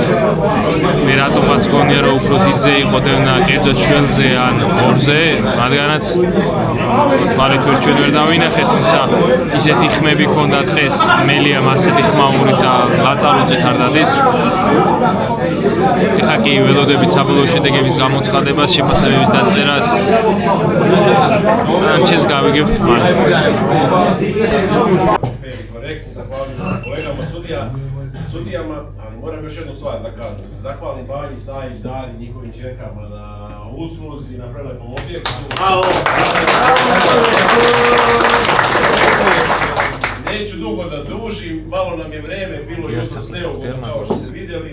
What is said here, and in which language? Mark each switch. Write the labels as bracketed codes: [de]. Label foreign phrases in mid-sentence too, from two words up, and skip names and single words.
[ka] მე რატომაც გონია რომ უფრო დიდზე იყო დევნა კერძოდ შველზე ან ორზე, რადგანაც თვალით ვერ ჩვენ ვერ დავინახეთ, თუმცა ისეთი ხმები ქონდა დღეს მელიამ ასეთი ხმაური და ლაწალუძეთ არ დადის. ეხლა კი ველოდებით საბოლოო შედეგების გამოცხადებას, შეფასებების დაწერას. ჩეს გავიგებთ მალე. [sr] Korektni, zahvaljujem kolegama sudijama, ali moram još jednu stvar da kažem. Se zahvalim Banji, Sajić, Dari, njihovim čerkama na usluzi, na prelepom objektu. Neću dugo da dužim, malo nam je vreme bilo jutros neugodno, kao što ste vidjeli.